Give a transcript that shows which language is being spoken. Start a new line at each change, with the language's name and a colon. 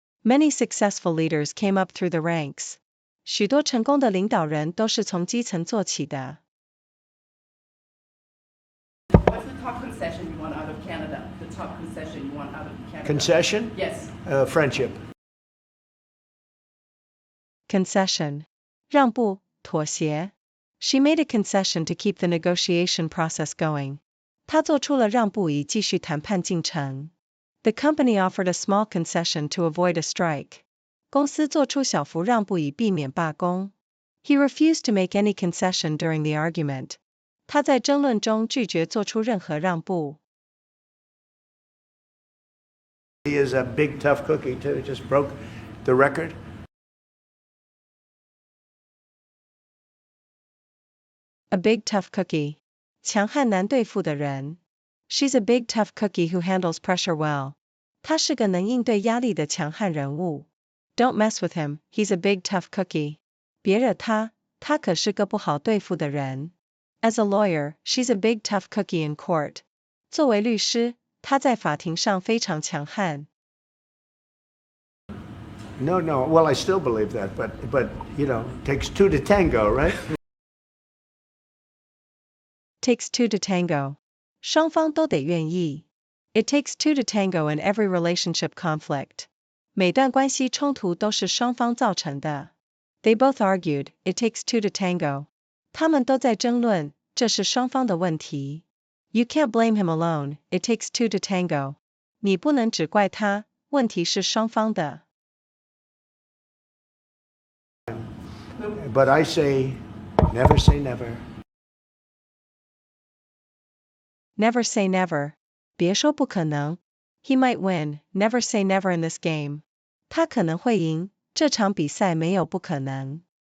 English: Many successful leaders came up through the ranks.
Chinese: 许多成功的领导人都是从基层做起的。
English: What's the top concession you want out of Canada? The top concession you want out of Canada? Concession? Yes. Friendship.
Chinese: Concession. 让步，妥协。
English: She made a concession to keep the negotiation process going.
Chinese: 她做出了让步以继续谈判进程。
English: The company offered a small concession to avoid a strike.
Chinese: 公司做出小幅让步以避免罢工。
English: He refused to make any concession during the argument.
Chinese: 他在争论中拒绝做出任何让步。
English: He is a big, tough cookie, too. Just broke the record. A big tough cookie.
Chinese: 强悍难对付的人。
English: She's a big tough cookie who handles pressure well.
Chinese: 她是个能应对压力的强悍人物。
English: Don't mess with him, he's a big tough cookie.
Chinese: 别惹他，他可是个不好对付的人。
English: As a lawyer, she's a big tough cookie in court.
Chinese: 作为律师，她在法庭上非常强悍。
English: No. Well, I still believe that, but takes two to tango, right? Takes two to tango.
Chinese: 双方都得愿意。
English: It takes two to tango in every relationship conflict.
Chinese: 每段关系冲突都是双方造成的。
English: They both argued, it takes two to tango.
Chinese: 他们都在争论，这是双方的问题。
English: You can't blame him alone, it takes two to tango.
Chinese: 你不能只怪他，问题是双方的。
English: But I say, never say never. Never say never.
Chinese: 别说不可能。
English: He might win, never say never in this game.
Chinese: 他可能会赢，这场比赛没有不可能。